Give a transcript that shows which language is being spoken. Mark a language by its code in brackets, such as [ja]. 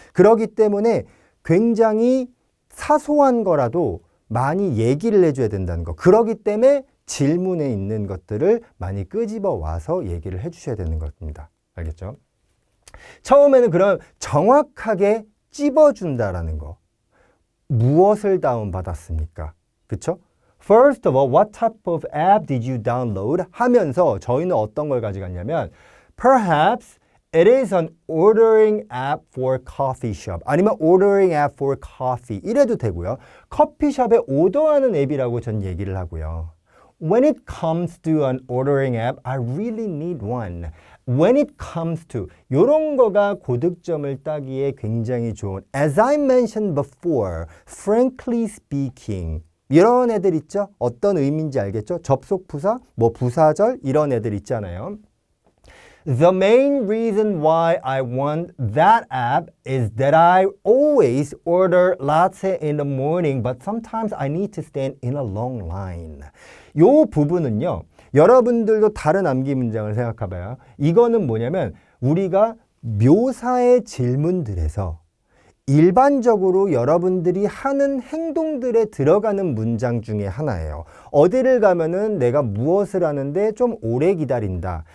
[ko] 그렇기 때문에 굉장히 사소한 거라도 많이 얘기를 해줘야 된다는 거. 그렇기 때문에 질문에 있는 것들을 많이 끄집어 와서 얘기를 해주셔야 되는 겁니다. 알겠죠? 처음에는 그럼 정확하게 찝어준다라는 거. 무엇을 다운받았습니까? 그쵸? [en] First of all, what type of app did you download? [ko] 하면서 저희는 어떤 걸 가져갔냐면 [en] Perhaps it is an ordering app for coffee shop. [ko] 아니면 [en] ordering app for coffee. [ko] 이래도 되고요. 커피숍에 오더하는 앱이라고 전 얘기를 하고요. [en] When it comes to an ordering app, I really need one. When it comes to [ko] 이런 거가 고득점을 따기에 굉장히 좋은 [en] As I mentioned before, frankly speaking [ko] 이런 애들 있죠? 어떤 의미인지 알겠죠? 접속부사, 부사절 이런 애들 있잖아요. [en] The main reason why I want that app is that I always order latte in the morning, but sometimes I need to stand in a long line. [ko] 요 부분은요. 여러분들도 다른 암기 문장을 생각해봐요. 이거는 뭐냐면 우리가 묘사의 질문들에서 일반적으로 여러분들이 하는 행동들에 들어가는 문장 중에 하나예요. 어디를 가면은 내가 무엇을 하는데 좀 오래 기다린다.